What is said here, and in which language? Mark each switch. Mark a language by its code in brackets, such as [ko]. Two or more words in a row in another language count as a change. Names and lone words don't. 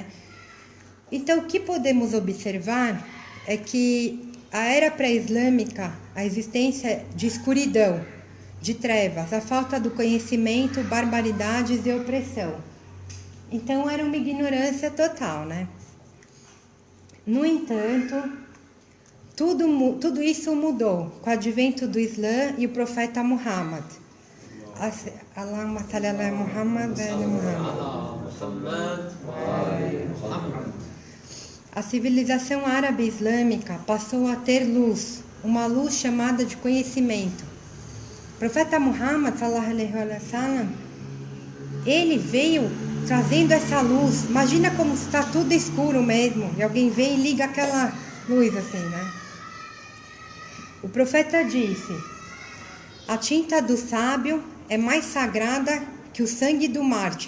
[pt] Então, o que podemos observar é que a era pré-islâmica, a existência de escuridão, de trevas, a falta do conhecimento, barbaridades e opressão. Então, era uma ignorância total, né? No entanto, tudo isso mudou com o advento do Islã e o profeta Muhammad. [ar] اللهم صل على محمد وعلى محمد. محمد وآل محمد. [pt] A civilização árabe islâmica passou a ter luz, uma luz chamada de conhecimento. O profeta Muhammad, [ar] صلى الله عليه وسلم, [pt] ele veio trazendo essa luz. Imagina como está tudo escuro mesmo, e alguém vem e liga aquela luz assim, né? O profeta disse: a tinta do sábio é mais sagrada que o sangue do mártir.